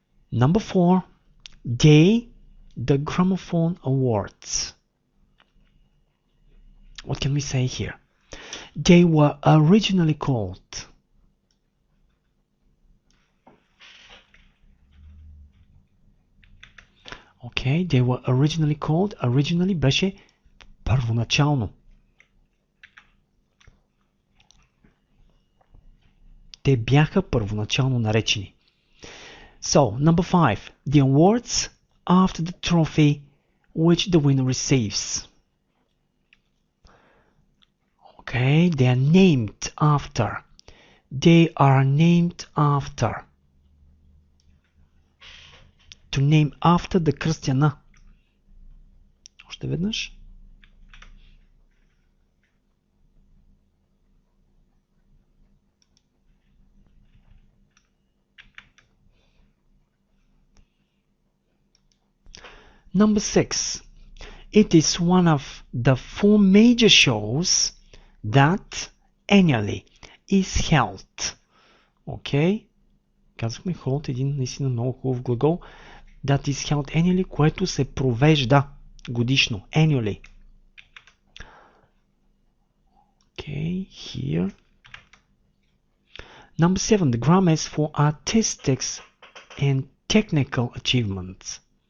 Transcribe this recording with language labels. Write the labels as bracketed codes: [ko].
[en] Number 4, the Gramophone Awards. What can we say here? They were originally called. Okay, they were originally called. [bg] Originally беше първоначално. Те бяха първоначално наречени. [en] So, number 5. The awards after the trophy which the winner receives. Okay, they are named after. They are named after. To name after the [bg] кръстяна. Още веднъж. [en] Number 6. It is one of the 4 major shows that annually is held. Okay? [bg] Казахме hold, един наистина много хубав глагол. [en] That is held annually, [bg] което се провежда годишно. [en] Annually. Okay, here. Number 7. The Grammys for artistic and technical achievements.